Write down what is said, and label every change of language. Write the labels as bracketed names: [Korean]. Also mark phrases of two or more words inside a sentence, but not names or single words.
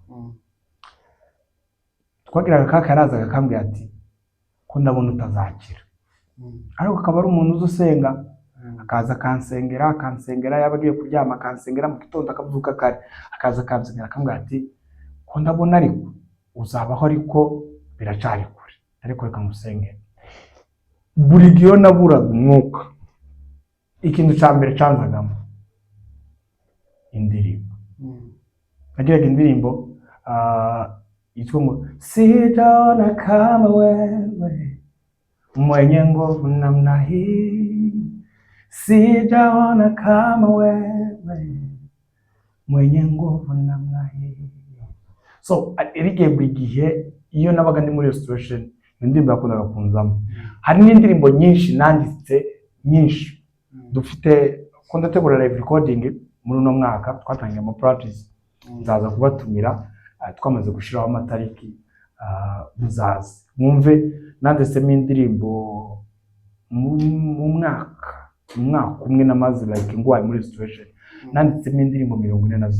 [Kinyarwanda] twagiraga kakaraza akambwira ati ko ndabona utazakira, ariko akaba ari umuntu uzi usenga akaza akansengera yaba agiye kuryama akansengera mu gitondo akavuka kare akaza akansengera akambwira ati ko ndabona ariko uzabaho ariko biracari kure ariko reka ngusengere. Buri gihe naburaga umwuka ikintu cya mbere canzagamo indirimbo. Nagiraga indirimbo yitwa ngo [Swahili] sijaona kama wewe mwenye nguvu namna hii, sijaona kama wewe mwenye nguvu namna hii. [Kinyarwanda] So erige buri gihe iyo nabaga ndi muri situation indirimbo yakundaga kunzamo. Hari n'indirimbo nyinshi nanditse nyinshi dufite ko ndategura [English] live recording [Kinyarwanda] muri uno mwaka twatangiye mu practice nzaza kubatumira twamaze gushiraho amatariki muzaza mwumve nanditsemo indirimbo mu mwaka umwe namaze like ngwaye muri situation nanditsemo indirimbo 42